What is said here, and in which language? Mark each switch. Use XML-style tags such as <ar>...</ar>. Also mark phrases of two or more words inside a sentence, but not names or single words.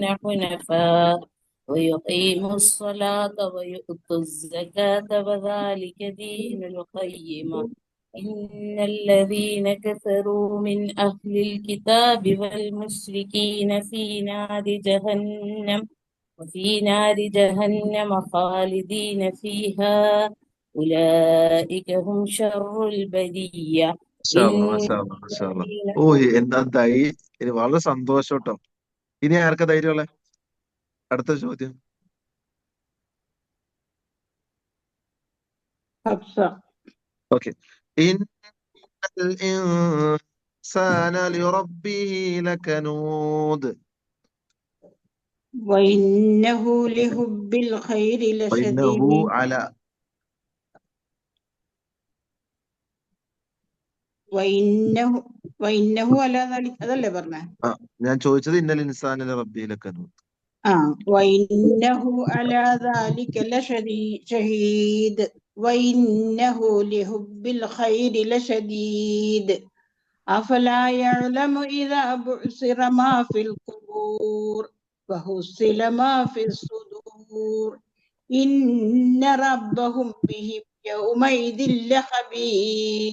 <ar>حنفاء ويقيموا الصلاة ويؤتوا الزكاة وذلك دين القيمة إن الذين كفروا من أهل الكتاب والمشركين في نار جهنم خالدين فيها أولئك هم شر البرية.</ar> <ml>ഓ എന്താ ഇനി വളരെ സന്തോഷം കേട്ടോ. ഇനി ആർക്കാ ധൈര്യമുള്ള? അടുത്ത ചോദ്യം. ഓക്കെ.</ml> <ar>إن الإنسان لربه لكنود وإنه لحب الخير وإنه لشديد. على وإنه على ذلك</ar> <ml>അതല്ലേ പറഞ്ഞേ? ഞാൻ ചോദിച്ചത്</ml> <ar>إن الإنسان لربه لكنود. وإنه على ذلك لشهيد وإنه لحب الخير لشديد أفلا يعلم إذا بعثر ما في القبور وحصل ما في الصدور إن ربهم بهم يومئذ لخبير.</ar>